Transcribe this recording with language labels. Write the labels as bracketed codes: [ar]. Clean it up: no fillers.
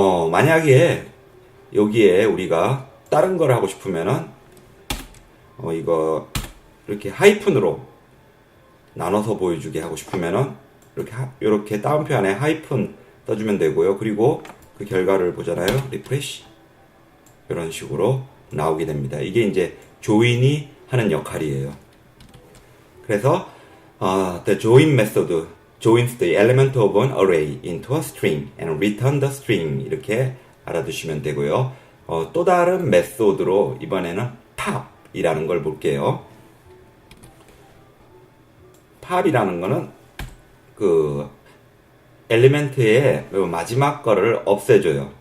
[ko] 만약에 여기에 우리가 다른 걸 하고 싶으면은 이거 이렇게 하이픈으로 나눠서 보여주게 하고 싶으면은 이렇게 따옴표 안에 하이픈 떠주면 되고요. 그리고 그 결과를 보잖아요. 리프레시 이런 식으로 나오게 됩니다. 이게 이제 조인이 하는 역할이에요. 그래서 [en] the join method joins the element of an array into a string and return the string [ko] 이렇게 알아두시면 되고요. 또 다른 메소드로 이번에는 pop이라는 걸 볼게요. pop이라는 거는 그 엘리멘트의 마지막 거를 없애줘요.